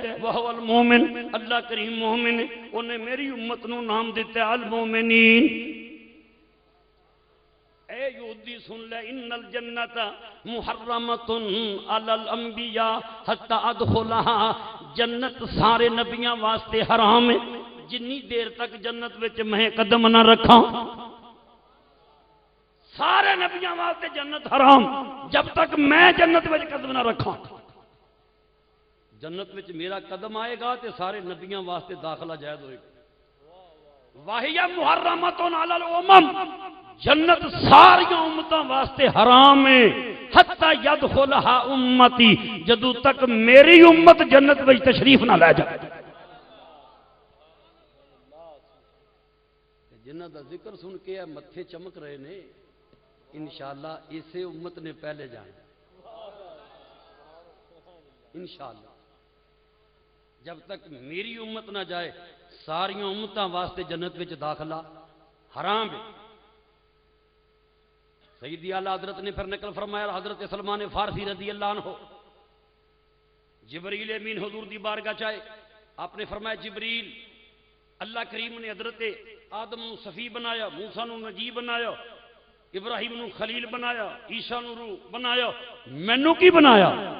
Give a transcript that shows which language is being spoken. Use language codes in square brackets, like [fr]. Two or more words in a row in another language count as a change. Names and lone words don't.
[pa] وہ المومن اللہ کریم مومن انہیں میری امت نو نام دیتا ہے المومنین. [ur] اے یہودی سن لے [ar] ان الجنت محرمۃ علی الانبیاء حتی ادخلها. [pa] جنت سارے نبیاں واسطے حرام ہے جنی دیر تک جنت وچ میں قدم نہ رکھاں. سارے نبیاں واسطے جنت حرام جب تک میں جنت وچ قدم نہ رکھاں. جنت وچ میرا قدم آئے گا تے سارے نبیاں واسطے داخلہ جائز ہوئے گا. [ar] واہیا محرمۃ علی الامم. [pa] جنت ساری امتاں واسطے حرام ہے [ar] حتی یدخلها امتی [pa] جدو تک میری امت جنت وچ تشریف نہ لے جائے. جنہ دا ذکر سن کے متھے چمک رہے نے، انشاءاللہ اسے امت نے پہلے جانا، انشاءاللہ جب تک میری امت نہ جائے ساری امتاں واسطے جنت وچ داخلہ حرام ہے۔ سیدی اعلیٰ حضرت نے پھر نقل فرمایا، حضرت سلمان فارسی رضی اللہ عنہ جبریل امین حضور دی بارگاہ چائے، آپ نے فرمایا جبریل اللہ کریم نے حضرت آدم نو صفی بنایا، موسیٰ نو نجی بنایا، ابراہیم نو خلیل بنایا، عیسیٰ نو روح بنایا، مینوں کی بنایا؟